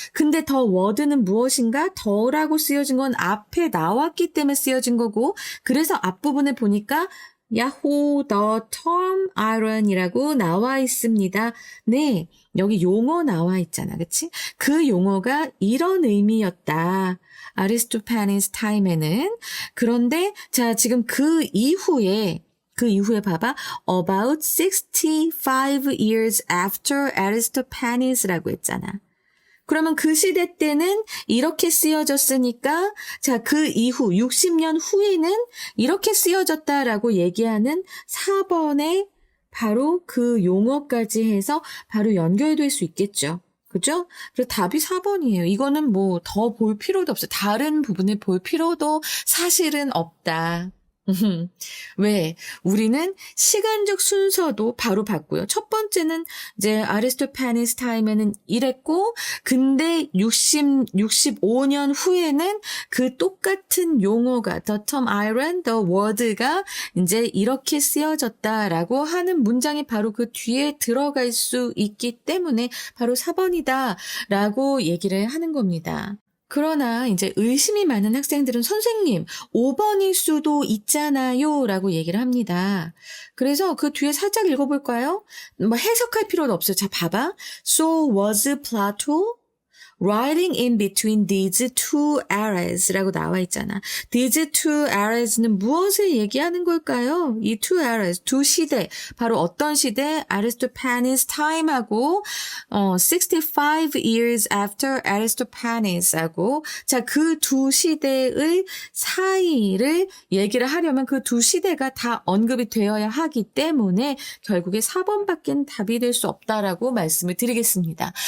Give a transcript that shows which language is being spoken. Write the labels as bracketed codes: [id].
[ko] 근데 더 워드는 무엇인가? 더라고 쓰여진 건 앞에 나왔기 때문에 쓰여진 거고, 그래서 앞부분에 보니까 야호 더 term iron이라고 나와 있습니다. 네, 여기 용어 나와 있잖아. 그치? 그 용어가 이런 의미였다. 아리스토파네스 타임에는. 그런데 자, 지금 그 이후에 봐봐. [en] About 65 years after Aristophanes [ko] 라고 했잖아. 그러면 그 시대 때는 이렇게 쓰여졌으니까, 자, 그 이후 60년 후에는 이렇게 쓰여졌다라고 얘기하는 4번에 바로 그 용어까지 해서 바로 연결될 수 있겠죠. 그죠? 그래서 답이 4번이에요. 이거는 뭐 더 볼 필요도 없어요. 다른 부분을 볼 필요도 사실은 없다. 왜? 우리는 시간적 순서도 바로 봤고요. 첫 번째는 이제 아리스토파네스 타임에는 이랬고, 근데 65년 후에는 그 똑같은 용어가 [en] the term iron, the word [ko] 가 이제 이렇게 쓰여졌다라고 하는 문장이 바로 그 뒤에 들어갈 수 있기 때문에 바로 4번이다라고 얘기를 하는 겁니다. 그러나 이제 의심이 많은 학생들은 선생님 5번일 수도 있잖아요 라고 얘기를 합니다. 그래서 그 뒤에 살짝 읽어볼까요? 뭐 해석할 필요는 없어요. 자, 봐봐. [en] So was Plato writing in between these two eras [ko] 라고 나와 있잖아. [en] These two eras [ko] 는 무엇을 얘기하는 걸까요? 이 two eras, 두 시대. 바로 어떤 시대? [en] Aristophanes time [ko] 하고 [en] 65 years after Aristophanes [ko] 하고, 자, 그 두 시대의 사이를 얘기를 하려면 그 두 시대가 다 언급이 되어야 하기 때문에 결국에 4번밖에 답이 될 수 없다라고 말씀을 드리겠습니다.